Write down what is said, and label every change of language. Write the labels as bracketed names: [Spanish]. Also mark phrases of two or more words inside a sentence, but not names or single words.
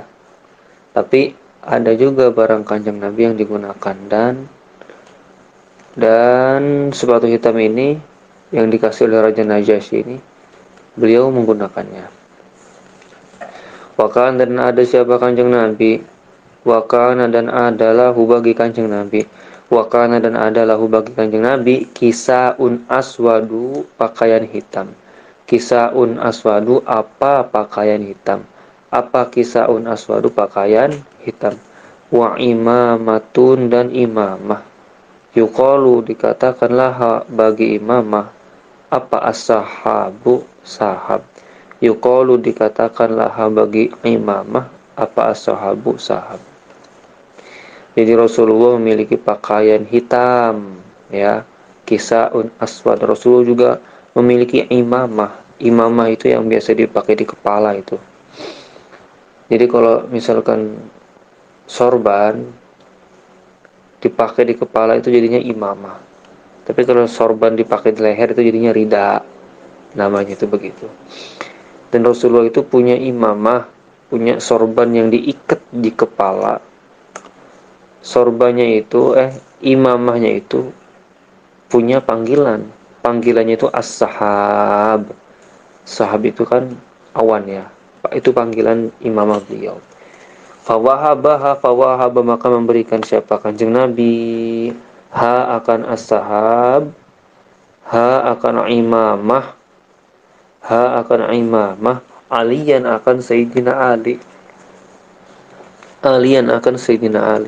[Indonesian] Tapi ada juga barang kanjeng Nabi yang digunakan, dan sepatu hitam ini yang dikasih oleh Raja Najasyi ini beliau menggunakannya. Wakan dan ada siapa kanjeng Nabi, wakana dan adalah bagi kanjeng Nabi, wakana dan adalah bagi kanjeng Nabi [Arabic] كساء أسود [Indonesian] pakaian hitam. [Arabic] كساء أسود [Indonesian] apa pakaian hitam? Apa [Arabic] كساء أسود [Indonesian] pakaian hitam? [Arabic] وعمامة [Indonesian] dan imamah. Yuqalu dikatakanlah bagi imamah apa as-sahabu sahab. Yuqalu dikatakanlah bagi imamah apa as-sahabu sahab. Jadi Rasulullah memiliki pakaian hitam, ya, [Arabic] كساء أسود. [Indonesian] Rasulullah juga memiliki imamah. Imamah itu yang biasa dipakai di kepala itu. Jadi kalau misalkan sorban dipakai di kepala itu jadinya imamah. Tapi kalau sorban dipakai di leher itu jadinya rida. Namanya itu begitu. Dan Rasulullah itu punya imamah, punya sorban yang diikat di kepala. Sorbannya itu, imamahnya itu punya panggilan. Panggilannya itu as-sahab. Sahab itu kan awan ya. Itu panggilan imamah beliau. Fawahaba maka memberikan siapa kanjeng Nabi ha akan as-sahab, ha akan imamah, ha akan imamah, alian akan Sayyidina Ali, alian akan Sayyidina Ali.